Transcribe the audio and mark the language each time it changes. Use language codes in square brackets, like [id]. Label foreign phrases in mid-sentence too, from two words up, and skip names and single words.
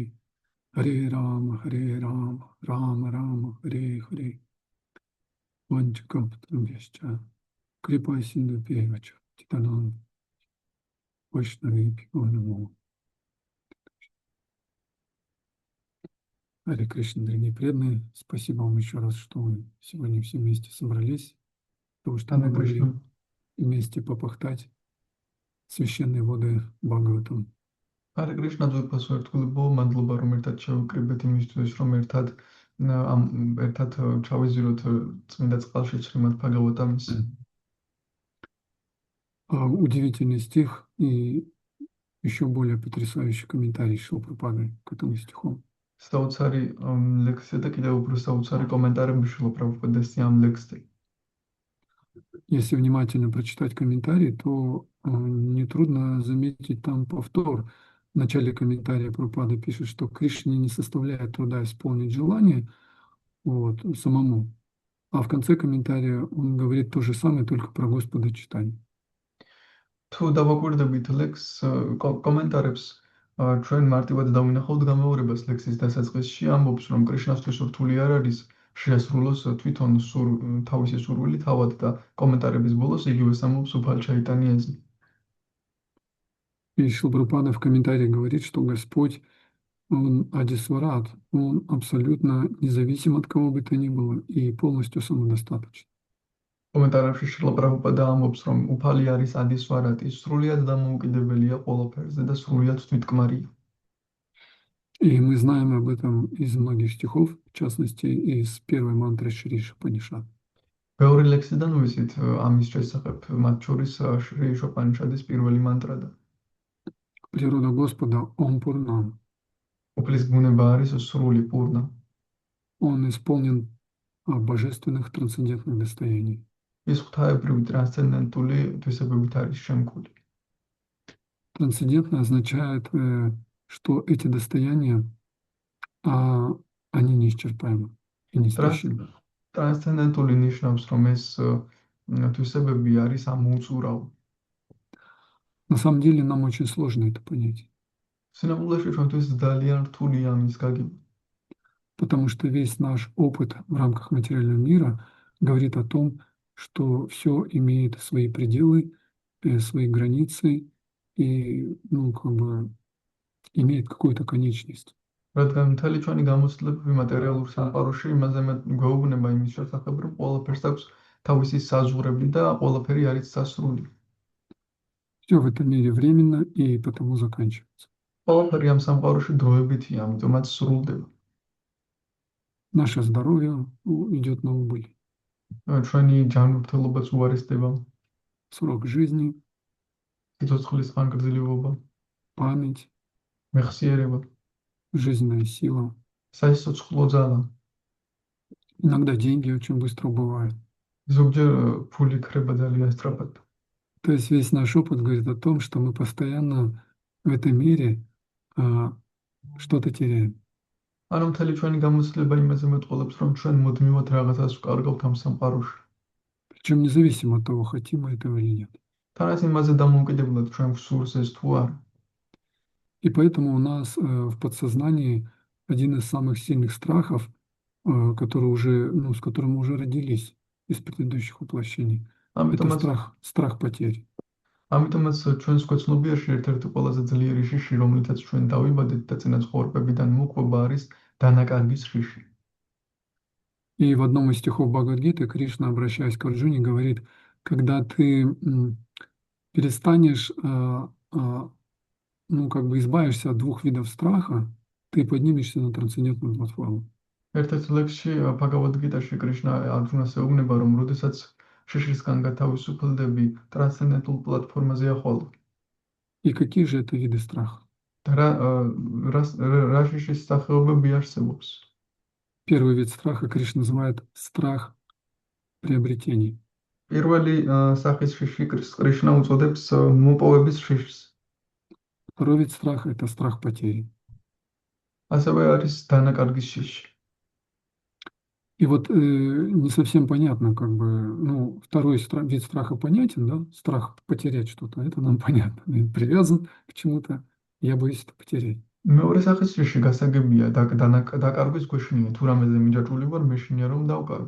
[sa] हरे राम, राम राम, हरे हरे. वञ्चाकप्तरभ्यश्च. कृपा सिन्धु प्येवच। तितनम्। वैष्णवि प्यो नमो. [ru] Харе Кришна, дорогие преданные, спасибо вам еще раз, что мы сегодня все вместе собрались, потому что мы Hare могли Krishna. вместе попахтать священные воды Бхагаватам. [ka] Hare Krishna ძვირფას ერთგულებო, მადლობა რომ ერთად შევკრიბეთ იმისთვის, რომ ერთად ჩავიზიროთ წმინდა წყალში ცხიმად Bhagavatam-ის. [ru] Удивительный стих и еще более потрясающий комментарий Шилпрапады к этому стиху. [ka] საოცარი ლექსია და კიდევ უფრო საოცარი კომენტარები შვილ პრაბჰუპადეს ამ ლექსზე. [ru] Если внимательно прочитать комментарий, то нетрудно заметить там повтор. В начале комментария Прабхупада пишет, что Кришне не составляет труда исполнить желание самому. А в конце комментария он говорит то же самое, только про Господа читания. [ka] თუ დავაკვირდებით ლექსს კომენტარებს ჩვენ მარტივად დავინახავთ გამეორებას ლექსის დასაწყისში ამბობს რომ კრიშნასთვის რთული არ არის შეასრულოს თვითონ თავისი სურვილი თავად და კომენტარების ბოლოს იგივე ამბობს უფალ ჩაიტანიაზე. [ru] И Шрила Прабхупада в комментарии говорит, что Господь, Он Адисварат, Он абсолютно независим от кого бы то ни было и полностью самодостаточен. [ka] კომენტარებში შრილა პრაბჰუპადა ამბობს რომ უფალი არის ადისვარატი, სრულიად დამოუკიდებელია ყველაფერზე და სრულიად თვითკმარია. [ru] И мы знаем об этом из многих стихов, в частности, из первой мантры Шри Шапанишад. [ka] ბევრი ლექსიდან ვიცით ამის შესახებ, მათ შორის შრი შოპანიშადის პირველი მანტრა. [ru] Природа Господа, Он Пурнам. [ka] უფლის ბუნება არის სრული პურნა. [ru] Он исполнен божественных трансцендентных достояний. [ka] ის ღვთაებრივი ტრანსცენდენტული თვისებებით არის შემკული. [ru] Трансцендентно означает, что эти достояния, они неисчерпаемы и неистощимы. [ka] ტრანსცენდენტული ნიშნავს, რომ ეს თვისებები არის ამოუწურავი. [ru] На самом деле нам очень сложно это понять. [ka] სინამდვილეში ჩვენთვის ძალიან რთულია ამის გაგება. [ru] Потому что весь наш опыт в рамках материального мира говорит о том, что все имеет свои пределы, свои границы и, имеет какую-то конечность. [ka] რადგან მთელი ჩვენი გამოცდილებები მატერიალურ სამყაროში იმაზე გვეუბნება იმის შესახებ, რომ ყველაფერს აქვს თავისი საზღვრები და ყველაფერი არის სასრული. [ru] Все в этом мире временно и потому заканчивается. [ka] ყველაფერი ამ სამყაროში დროებითია, ამიტომაც სრულდება. [ru] Наше здоровье идет на убыль. [ka] ჩვენი ჯანმრთელობაც უარესდება. [ru] Срок жизни, [ka] სიცოცხლის ხანგრძლივობა, [ru] память, [ka] მეხსიერება, [ru] жизненная сила. [ka] სასიცოცხლო ძალა. [ru] Иногда деньги очень быстро убывают. [ka] ზოგჯერ ფული ქრება ძალიან სწრაფად. [ru] То есть весь наш опыт говорит о том, что мы постоянно в этом мире что-то теряем. [ka] ანუ მთელი ჩვენი გამოცდილება იმაზე მეტყოლებს, რომ ჩვენ მუდმივად რაღაცას ვკარგავთ ამ სამყაროში. [ru] Причем независимо от того, хотим мы этого или нет. [ka] თანაც იმაზე დამოუკიდებლად ჩვენ გვსურს ეს თუ არა. [ru] И поэтому у нас в подсознании один из самых сильных страхов, который с которым мы уже родились из предыдущих воплощений, это страх потери. [ka] ამიტომაც ჩვენს ქვეცნობიერში ერთ-ერთი ყველაზე ძლიერი შიში, რომლითაც ჩვენ დავიბადეთ და წინა ცხოვრებებიდან მოყვება არის დანაკარგის შიში. [ru] И в одном из стихов Бхагавад-гиты Кришна, обращаясь к Арджуне, говорит, когда ты перестанешь, избавишься от двух видов страха, ты поднимешься на трансцендентную платформу. [ka] ერთ-ერთ ლექსში ბჰაგავად გიტაში კრიშნა არჯუნას ეუბნება, რომ როდესაც შიშისგან გათავისუფლდები, ტრანსცენდენტულ პლატფორმაზეა ხოლო. [ru] И какие же это виды страха? [ka] და რა შიშის სახეობები არსებობს? [ru] Первый вид страха Кришна называет страх приобретений. [ka] პირველი სახის შიში კრიშნა უწოდებს მოპოვების შიშს. [ru] Второй вид страха – это страх потери. [ka] ასევე არის დანაკარგის შიში. [ru] И вот не совсем понятно, как бы, ну, второй вид страха понятен, да, страх потерять что-то, это нам понятно. Я привязан к чему-то, я боюсь это потерять. [ka] მეორე სახის შიში გასაგებია დაკარგვის გვეშინია, თუ რამეზე მიჯაჭვული ვარ, მეშინია რომ დავკარგო.